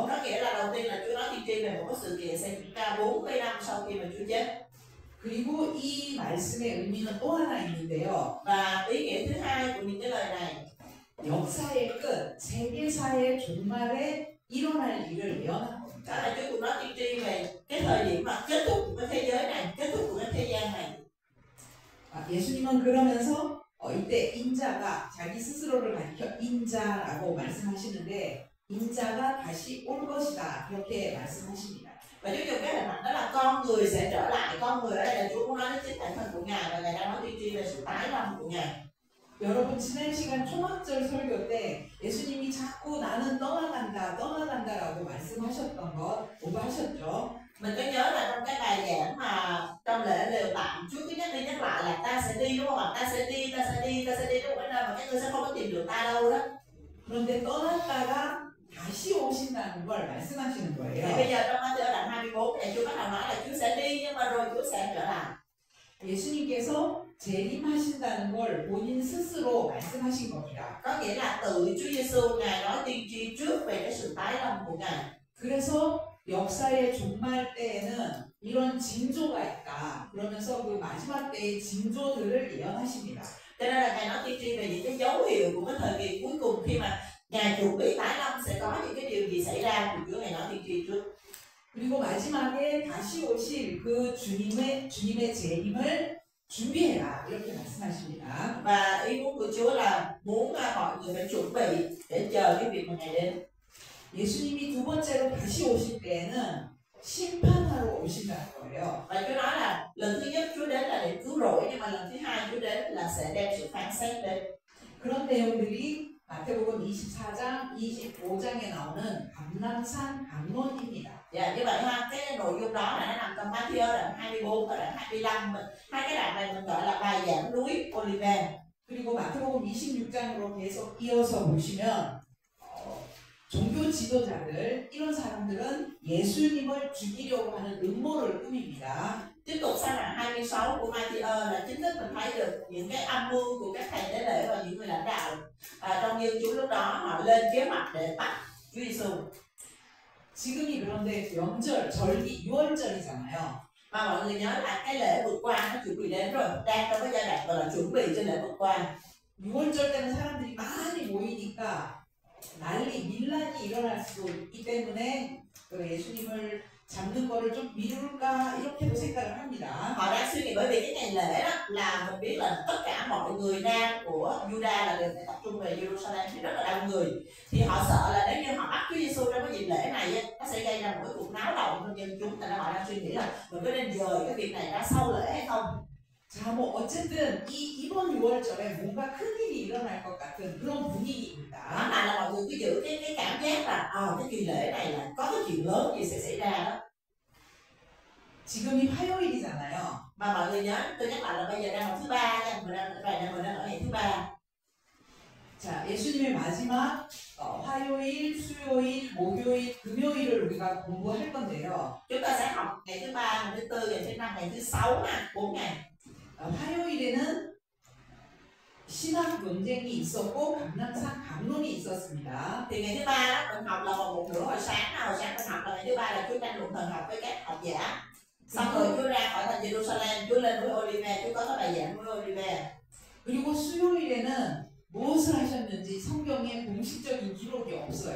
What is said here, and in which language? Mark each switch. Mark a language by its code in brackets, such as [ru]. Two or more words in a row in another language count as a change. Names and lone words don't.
[vi] Đó nghĩa là đầu tiên là Chúa nói tiên tri về một cái sự kiện sẽ diễn ra 40 năm sau khi mà Chúa chết. [ko] 그리고 이 말씀의 의미는 또 하나 있는데요. [vi] Và ý nghĩa thứ hai của những cái lời này, [ko] 역사의 끝, 세계사의 종말에 일어날 일을 예언한 [vi] đó [ko] 겁니다. [vi] là Chúa cũng nói tiên tri về cái thời điểm mà kết thúc của cái thế giới này, kết thúc của cái thế gian này. [ko] 예수님은 그러면서 이때 인자가 자기 스스로를 가리켜 인자라고 말씀하시는데 인자가 다시 올 것이다 이렇게 말씀하십니다. [vi] Và Chúa dùng cái hình ảnh đó là con người sẽ trở lại. Con người ở đây là Chúa cũng nói đến chính bản thân của Ngài và Ngài đang nói tiên tri về sự tái lâm của Ngài. [ko] 여러분 지난 시간 초막절 설교 때 예수님이 자꾸 나는 떠나간다라고 말씀하셨던 것 오버하셨죠? [vi] Mình có nhớ là trong cái bài giảng mà trong lễ lều tạm Chúa cứ nhắc đi nhắc lại là ta sẽ đi, đúng không ạ? Ta sẽ đi đến một cái nơi mà các ngươi sẽ không có tìm được ta đâu đó. [ko] 그런데 떠났다가 다시 오신다는 걸 말씀하시는 [vi] Thì [ko] 거예요. [vi] bây giờ trong Matthew đoạn 24 này Chúa bắt đầu nói là Chúa sẽ đi nhưng mà rồi Chúa sẽ trở lại. [ko] 예수님께서 재림하신다는 걸 본인 스스로 말씀하신 겁니다. [vi] Có nghĩa là tự Chúa Giêsu Ngài nói tiên tri trước về cái sự tái lâm của Ngài. [ko] 그래서 역사의 종말 때에는 이런 징조가 있다. 그러면서 그 마지막 때의 징조들을 예언하십니다. [vi] Cho nên là Ngài nói tiên tri về những cái dấu hiệu của cái thời kỳ cuối cùng khi mà Ngài chuẩn bị tái lâm sẽ có những cái điều gì xảy ra thì Chúa Ngài nói tiên tri trước. [ko] 그리고 마지막에 다시 오실 그 주님의 재림을 준비해라 이렇게 말씀하십니다. [vi] Và ý muốn của Chúa là muốn mọi người phải chuẩn bị để chờ cái việc mà Ngài đến. [ko] 예수님이 두 번째로 다시 오실 때에는 심판하러 오신다는 거예요. [vi] Và Chúa nói là lần thứ nhất Chúa đến là để cứu rỗi, nhưng mà lần thứ hai Chúa đến là sẽ đem sự phán xét đến. [ko] 그런 내용들이 마태복음 24장, 25장에 나오는 감람산 강론입니다. [vi] Dạ, như vậy ha, cái nội dung đó là nó nằm trong Matthew đoạn 24 và đoạn 25. Hai cái đoạn này mình gọi là bài giảng núi Olive. [ko] 그리고 마태복음 26장으로 계속 이어서 보시면 종교 지도자들 이런 사람들은 예수님을 죽이려고 ha는 음모를 꾸밉니다. [vi] Tiếp tục sang đoạn 26 của Matthew là chính thức mình thấy được những cái âm mưu của các thầy tế lễ và những người lãnh đạo trong dân chúng lúc đó họ lên kế hoạch để bắt Chúa Giêsu. [ko] 지금이 그런데 명절, 절기 6월절이잖아요. [vi] Mà mọi người nhớ là cái lễ vượt qua nó chuẩn bị đến rồi, đang trong cái giai đoạn gọi là chuẩn bị cho lễ vượt qua. [ko] 6월절 때는 사람들이 많이 모이니까 난리, 밀란이 일어날 수도 있기 때문에 예수님을 잡는 거를 좀 미룰까 이렇게도 생각을 합니다. [vi] Họ đang suy nghĩ bởi vì cái ngày lễ đó là mình biết là tất cả mọi người nam của Juda là đều phải tập trung về Jerusalem thì rất là đông người, thì họ sợ là nếu như họ bắt Chúa Giêsu trong cái dịp lễ này nó sẽ gây ra một cái cuộc náo động trong dân chúng, thành ra họ đang suy nghĩ là mình có nên dời cái việc này ra sau lễ hay không. [ko] 자, 뭐 어쨌든 이번 6월절에 뭔가 큰 일이 일어날 것 같은 그런 분위기입니다. [vi] Đó là mọi người cứ giữ cái cảm giác là cái kỳ lễ này là có cái chuyện lớn gì sẽ xảy ra đó. [ko] 지금이 화요일이잖아요. [vi] Mà mọi người nhớ, tôi nhắc lại là bây giờ đang là thứ ba nha, mình đang ở ngày thứ ba. [ko] 자, 예수님의 마지막 화요일, 수요일, 목요일, 금요일을 우리가 공부할 건데요. [vi] Chúng ta sẽ học ngày thứ ba, ngày thứ tư, ngày thứ năm, ngày thứ sáu, 4 ngày. [ko] 화요일에는 신학 논쟁이 있었고 감람산 강론이 있었습니다. [vi] Thì ngày thứ ba đó mình học là vào 1:30 hồi sáng mình học là ngày thứ ba là Chúa tranh luận thần học với các học giả. Xong rồi Chúa ra khỏi thành Jerusalem, Chúa lên núi Olive, Chúa có cái bài giảng núi Olive. [ko] 그리고 수요일에는 무엇을 하셨는지 성경에 공식적인 기록이 없어요.